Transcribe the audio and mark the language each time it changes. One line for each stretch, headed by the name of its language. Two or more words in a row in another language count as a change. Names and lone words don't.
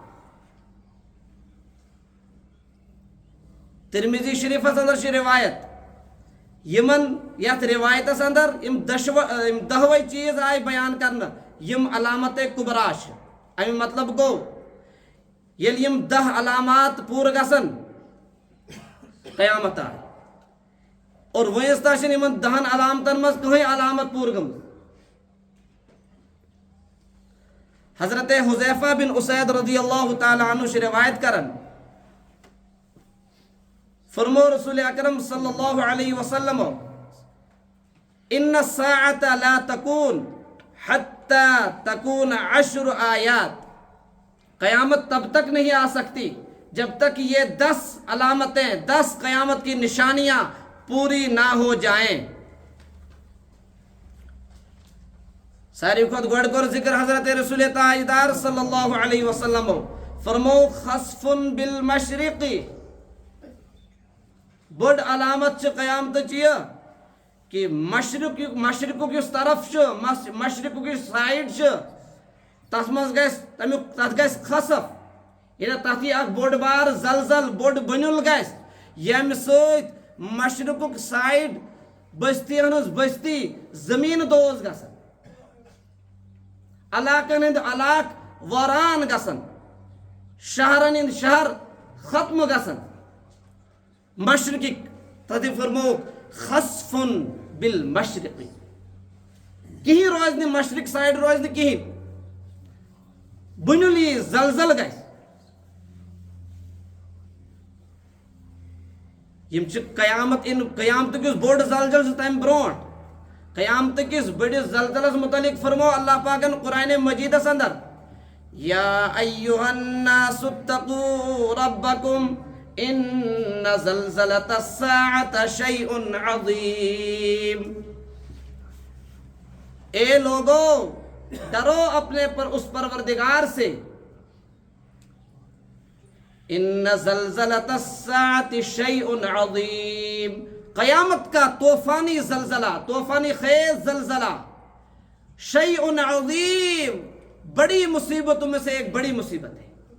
Kashmiri: ترمذی شریفس اندر روایت یمن یت روایتس اندر دہوے چیز آئی بیان کرنا یم علامت کبرا. امی مطلب گو یل یم 10 علامات پور گسن قیامت آئی اور ونس تاشن یمن 10 علامتن مز کہیں علامت پور گم.
Urdu: حضرت حذیفہ بن اسید رضی اللہ تعالی عنہ سے
Kashmiri: روایت کرن فرمو
Urdu: رسول اکرم
Arabic: صلی اللہ علیہ وسلم ان الساعة لا تکون حتی تکون 10 آیات،
Urdu: قیامت تب تک نہیں آ سکتی جب تک یہ 10 علامتیں 10 قیامت کی نشانیاں پوری نہ ہو جائیں۔
Kashmiri: ساری خود گوڑ کر ذکر حضرت رسول تاجدار
Arabic: صلی اللہ علیہ وسلم
Kashmiri: فرمو
Arabic: خسف بالمشرق،
Kashmiri: بڑ علامت چھ قیامت چیئے کہ
Urdu: مشرق کی اس طرف
Kashmiri: چھ، مشرق کی سائیڈ چھ، تس مز تت گیس خسف، یعنی تت یہ بوڑ بار زلزل بوڑ بنیل گیس یم سیت مشرق سائیڈ بستی ہنز بستی زمین دوز گسن، علاقن ہند علاق واران گسن، شہرن ہند شہر ختم گسن۔ مشرقی تت فرمو
Arabic: خسف بالمشرق،
Kashmiri: کہیں روز نہیں مشرق سائیڈ روز نہیں کہیں بنیلی زلزل گیس، یم چھ قیامت ان قیامت کس بوڑ زلزل تم برونٹ قیامت کس بڑس زلزلس متعلق فرمو اللہ پاکن قرآن مجیدس اندر
Arabic: یا ایہا الناس اتقوا ربکم ان زلزلۃ الساعۃ شیء عظیم،
Urdu: اے لوگو ڈرو اپنے پر اس پروردگار سے،
Arabic: ان زلزلۃ الساعۃ شیء عظیم،
Urdu: قیامت کا طوفانی زلزلہ، طوفانی خیز زلزلہ،
Arabic: شیء عظیم،
Urdu: بڑی مصیبتوں میں سے ایک بڑی مصیبت ہے۔